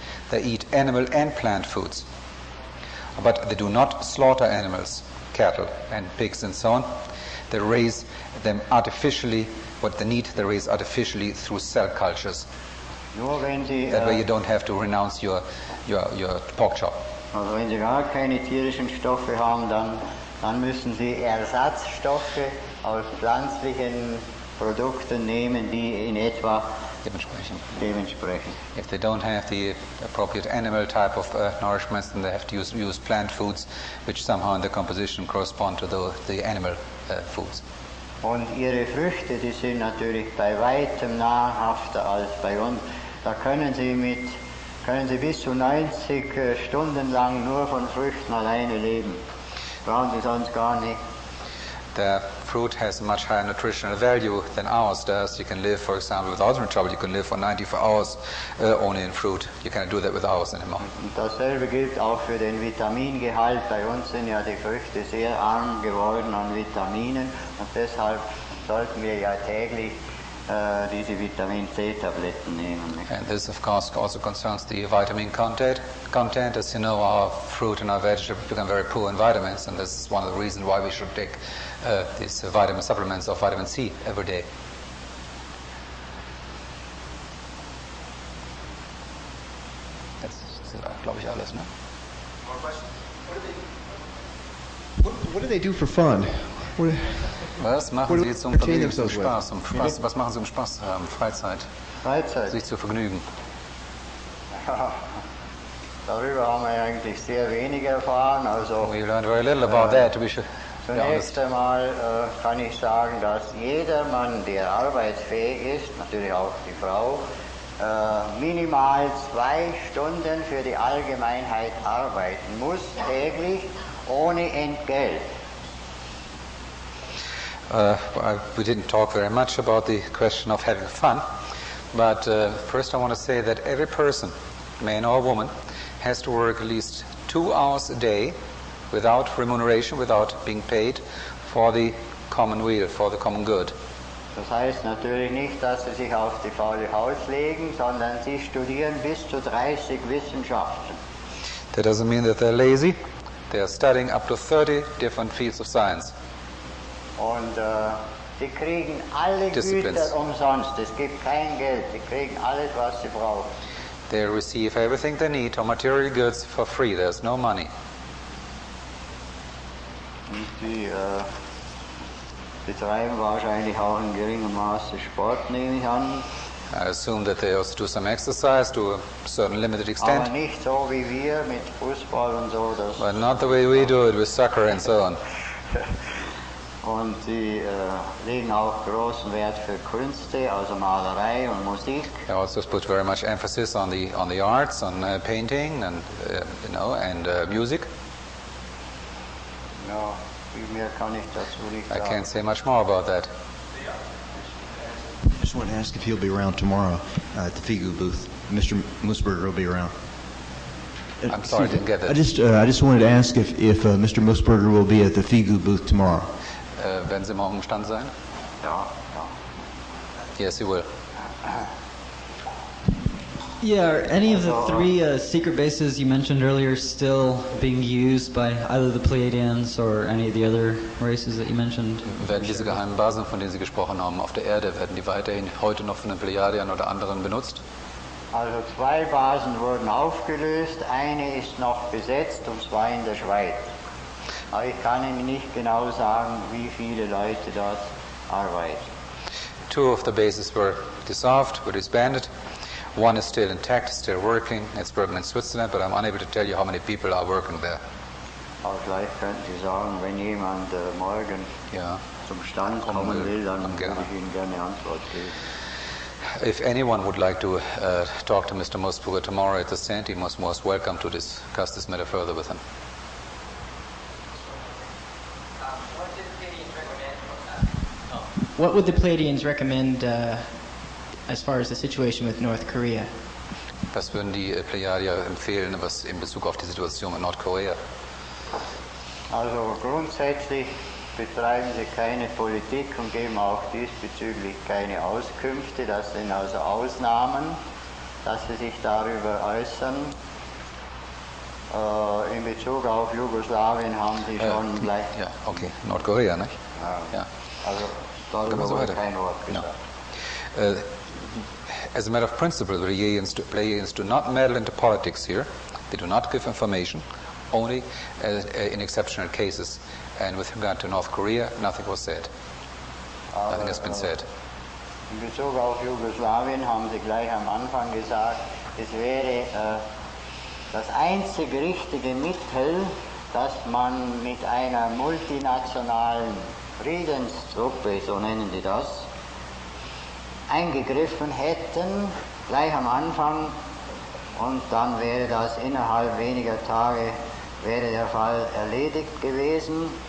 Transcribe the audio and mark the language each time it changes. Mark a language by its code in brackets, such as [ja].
[en] They eat animal and plant foods, but they do not slaughter animals, cattle and pigs and so on. They raise them artificially. What they need, they raise artificially through cell cultures. [de] Nur wenn Sie, [en] that way you don't have to renounce your pork chop. [de] Also wenn Sie gar keine tierischen Stoffe haben, dann müssen Sie Ersatzstoffe aus pflanzlichen Produkten nehmen, die in etwa dementsprechend. [en] If they don't have the appropriate animal type of nourishments, then they have to use plant foods, which somehow in the composition correspond to the animal foods. [de] Und Ihre Früchte, die sind natürlich bei weitem nahrhafter als bei uns. Da können Sie bis zu 90 Stunden lang nur von Früchten alleine leben. Brauchen Sie sonst gar nicht. [en] The fruit has a much higher nutritional value than ours does. You can live, for example, without any trouble, you can live for 94 hours only in fruit. You cannot do that with ours anymore. [de] Und dasselbe gilt auch für den Vitamingehalt. Bei uns sind ja die Früchte sehr arm geworden an Vitaminen, und deshalb sollten wir ja täglich diese Vitamin-C-Tabletten nehmen. [en] And this, of course, also concerns the vitamin content. As you know, our fruit and our vegetables become very poor in vitamins, and this is one of the reasons why we should take these vitamin supplements of vitamin C every day. That's, [de] glaube ich, alles, ne? [en] More questions? What do they do for fun? [de] Was machen Sie zum Spaß? Was machen Sie um Spaß zu haben? Freizeit? Sich zu vergnügen? Ja, darüber haben wir eigentlich sehr wenig erfahren. Also, [en] we learned very little about that. [de] Zunächst einmal kann ich sagen, dass jeder Mann, der arbeitsfähig ist, natürlich auch die Frau, minimal 2 Stunden für die Allgemeinheit arbeiten muss, täglich, ohne Entgelt. [en] We didn't talk very much about the question of having fun, but first I want to say that every person, man or woman, has to work at least 2 hours a day without remuneration, without being paid, for the common weal, for the common good. [de] Das heißt natürlich nicht, dass sie sich auf die faule Haut legen, sondern sie studieren bis zu 30 Wissenschaften. [en] That doesn't mean that they're lazy. They are studying up to 30 different fields of science. [de] Und sie kriegen alle Güter umsonst. Es gibt kein Geld. Sie kriegen alles, was sie brauchen. [en] They receive everything they need, or material goods, for free. There's no money. [de] Und sie betreiben wahrscheinlich auch in geringem Maße Sport, nehme ich an. [en] I assume that they also do some exercise to a certain limited extent. [de] Aber nicht so wie wir mit Fußball und so. [en] But not the way we do it with soccer and so on. [de] Und sie legen auch großen Wert für Künste, also Malerei und Musik. [en] They also put very much emphasis on the arts, on painting and music. [de] Ja, viel mehr kann ich dazu nicht [en] I [de] sagen. [en] can't say much more about that. I just want to ask if he'll be around tomorrow at the FIGU booth. Mr. Moosebrugger will be around. I'm sorry, I didn't get that. I just wanted to ask if Mr. Moosebrugger will be at the FIGU booth tomorrow. [de] Werden Sie morgen im Stand sein? Ja. [en] Yes, he will. Yeah, are any of the three secret bases you mentioned earlier still being used by either the Pleiadians or any of the other races that you mentioned? [de] Werden diese geheimen Basen, von denen Sie gesprochen haben, auf der Erde, werden die weiterhin heute noch von den Pleiadiern oder anderen benutzt? Also 2 Basen wurden aufgelöst, eine ist noch besetzt und zwar in der Schweiz. Aber ich kann Ihnen nicht genau sagen, wie viele Leute dort arbeiten. [en] 2 of the bases were dissolved, were disbanded. 1 is still intact, still working. It's working in Switzerland, but I'm unable to tell you how many people are working there. [de] Aber vielleicht könnten Sie sagen, wenn jemand morgen zum Stand kommen will, dann würde ich Ihnen gerne Antwort geben. [en] If anyone would like to talk to Mr. Moosebrugger tomorrow at the stand, he must most welcome to discuss this matter further with him. What would the Pleiadians recommend as far as the situation with North Korea? [de] Was würden die Pleiadier empfehlen, was in Bezug auf die Situation in Nordkorea? Also grundsätzlich betreiben sie keine Politik und geben auch diesbezüglich keine Auskünfte. Das sind also Ausnahmen, dass sie sich darüber äußern. In Bezug auf Jugoslawien haben sie schon gleich... Ja, okay, Nordkorea, nicht? Ja. Also darüber wurde kein Wort gesagt. [en] No. As a matter of principle, the Pleiadians do not meddle into politics here. They do not give information, only in exceptional cases. And with regard to North Korea, nothing was said. Nothing has been said. [de] In Bezug auf Jugoslawien haben sie gleich am Anfang gesagt, es wäre das einzig richtige Mittel, dass man mit einer multinationalen Friedenstruppe, so nennen die das, eingegriffen hätten, gleich am Anfang, und dann wäre das innerhalb weniger Tage wäre der Fall erledigt gewesen.